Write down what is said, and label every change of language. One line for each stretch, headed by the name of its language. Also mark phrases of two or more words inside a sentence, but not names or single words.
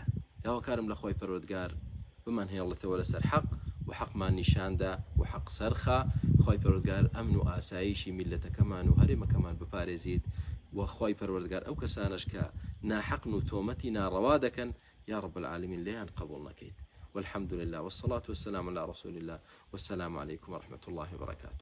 Central Kurdish: داواکارم لە خۆی پەروەردگار بمان هێڵێتەوە لەسەر حەق و حەقمان نیشاندا و حەق سەرخە. خۆی پەروەردگار ئەمن و ئاسایشی میلەتەکەمان و هەرێمەکەمان بپارێزیت و خۆی پەروەردگار ئەو کەسانش کە ناحەقن و تۆمەتی ناڕەوا دەکەن
Arabic: یا رب العالمین
Central Kurdish: لێیان قبول نەکەیت.
Arabic: والحمد لله والصلاة والسلام على رسول الله والسلام عليكم ورحمة الله وبركاته.